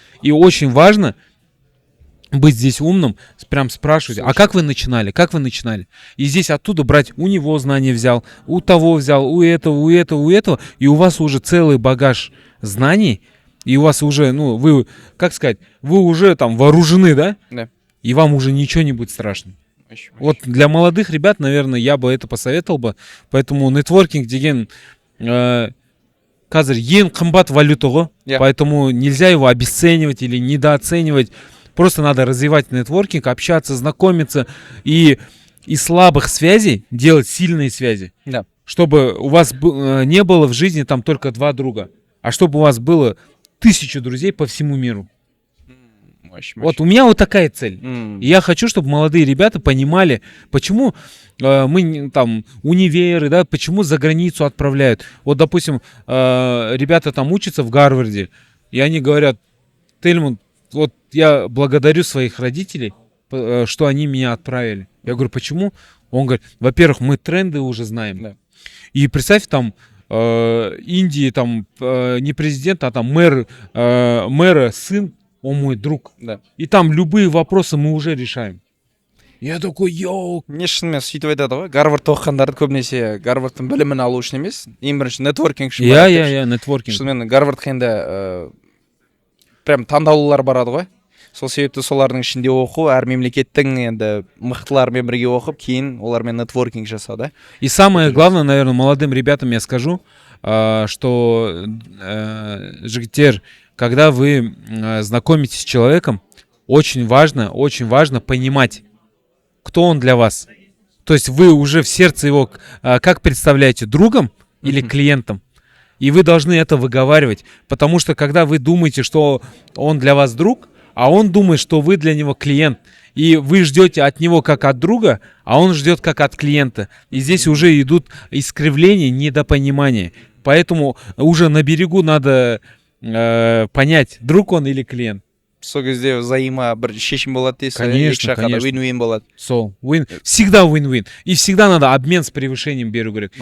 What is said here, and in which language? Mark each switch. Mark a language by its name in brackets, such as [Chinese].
[Russian] И очень важно быть здесь умным, прям спрашивать, а как вы начинали, И здесь оттуда брать, у него знания взял, у того взял, у этого, и у вас уже целый багаж знаний, и у вас уже, вы, как сказать, вы уже там вооружены, да? Да. И вам уже ничего не будет страшно. Вот для молодых ребят, наверное, я бы это посоветовал бы. [Kazakh] Поэтому нетворкинг деген қазір ең қымбат валюта ғой. [Russian] Поэтому нельзя его обесценивать или недооценивать. Просто надо развивать нетворкинг, общаться, знакомиться и из слабых связей делать сильные связи. Да. Чтобы у вас не было в жизни там только 2 друга, а чтобы у вас было 1000 друзей по всему миру. Вот у меня вот такая цель. И я хочу, чтобы молодые ребята понимали, почему мы там универы, да, почему за границу отправляют. Вот, допустим, ребята там учатся в Гарварде, и они говорят: Тельман, вот я благодарю своих родителей, что они меня отправили. Я говорю, почему? Он говорит, во-первых, мы тренды уже знаем. Да. И представь, там Индии там не президент, а там мэра сын, он мой друг. Да. И там любые вопросы мы уже решаем. Я такой, йоу. [Kazakh] Не шынымен сөйтіп айтады ғой, Гарвардта оқығандарды көбінесе Гарвардтың білімін алу үшін емес, ең бірінші нетворкинг үшін барады деп. Иә, нетворкинг. Шынымен Гарвардқа енді прям таңдаулылар барады ғой. Сол себепті солардың ішінде оқу, әр мемлекеттің енді мықтылармен бірге оқып, кейін олармен нетворкинг жасау, да? [Russian] И самое главное, наверное, молодым ребятам я скажу, что, [Kazakh] жігіттер, [Russian] когда вы знакомитесь с человеком, очень важно понимать, кто он для вас. То есть вы уже в сердце его как представляете, другом или клиентом? И вы должны это выговаривать. Потому что когда вы думаете, что он для вас друг, а он думает, что вы для него клиент, и вы ждете от него как от друга, а он ждет как от клиента. И здесь уже идут искривления, недопонимания. Поэтому уже на берегу надо понять, друг он или клиент. [Kazakh] Сол кезде взаимо бір шешім болады дейсіз. [Russian] Конечно, конечно. [Kazakh] Win-win болады. [Russian] Сол, всегда win-win. И всегда надо обмен с превышением [Kazakh] беру керек.